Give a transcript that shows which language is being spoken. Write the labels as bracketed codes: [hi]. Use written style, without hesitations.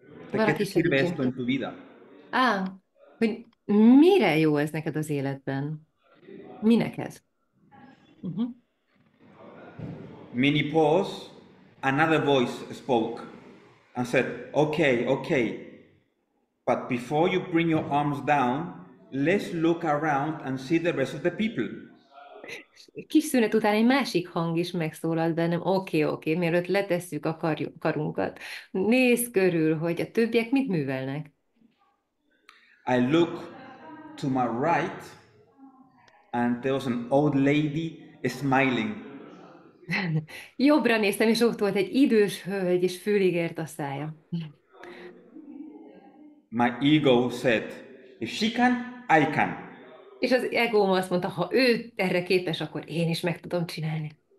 [es] ¿De qué te sirve esto en tu vida? [hu] Hogy mire jó ez neked az életben? Minek ez? [en] Mini pause, another voice spoke and said, okay, but before you bring your arms down, let's look around and see the rest of the people. [hu] Kis szünet után egy másik hang is megszólalt bennem, oké, mielőtt letesszük a karunkat. Nézz körül, hogy a többiek mit művelnek. [en] I look to my right and there was an old lady smiling. [hu] Jobbra néztem, és ott volt egy idős hölgy, és fülig ért a szája. [en] My ego said, if she can, I can. [hu] És az egóm azt mondta, ha ő erre képes, akkor én is meg tudom csinálni.